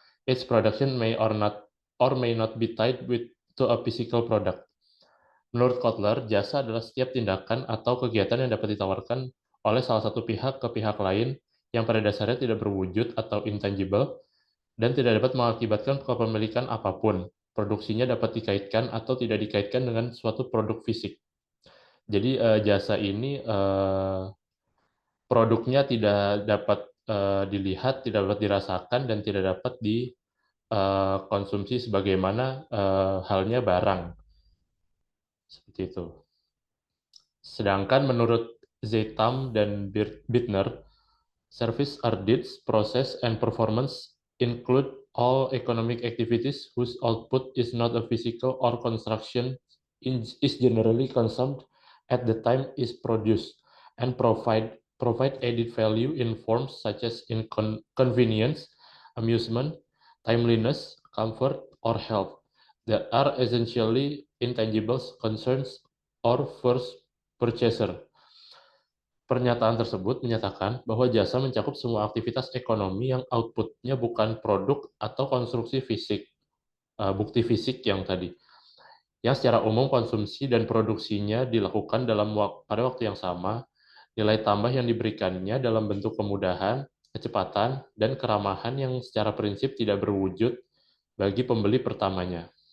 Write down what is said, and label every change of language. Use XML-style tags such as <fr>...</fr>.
<en>Its production may or may not be tied to a physical product.</en> <id>Menurut Kotler, jasa adalah setiap tindakan atau kegiatan yang dapat ditawarkan oleh salah satu pihak ke pihak lain yang pada dasarnya tidak berwujud atau intangible dan tidak dapat mengakibatkan kepemilikan apapun. Produksinya dapat dikaitkan atau tidak dikaitkan dengan suatu produk fisik. Jadi jasa ini produknya tidak dapat dilihat, tidak dapat dirasakan, dan tidak dapat dikonsumsi sebagaimana halnya barang. Seperti itu. Sedangkan menurut Zeitam dan Bittner,</id> <en>service are deeds, process, and performance include all economic activities whose output is not a physical or construction is generally consumed at the time is produced and provide added value in forms such as convenience, amusement, timeliness, comfort, or health that are essentially intangible concerns or first purchaser.</en> <id>Pernyataan tersebut menyatakan bahwa jasa mencakup semua aktivitas ekonomi yang outputnya bukan produk atau konstruksi fisik, bukti fisik yang tadi, yang secara umum konsumsi dan produksinya dilakukan pada waktu yang sama, nilai tambah yang diberikannya dalam bentuk kemudahan, kecepatan, dan keramahan yang secara prinsip tidak berwujud bagi pembeli pertamanya.</id>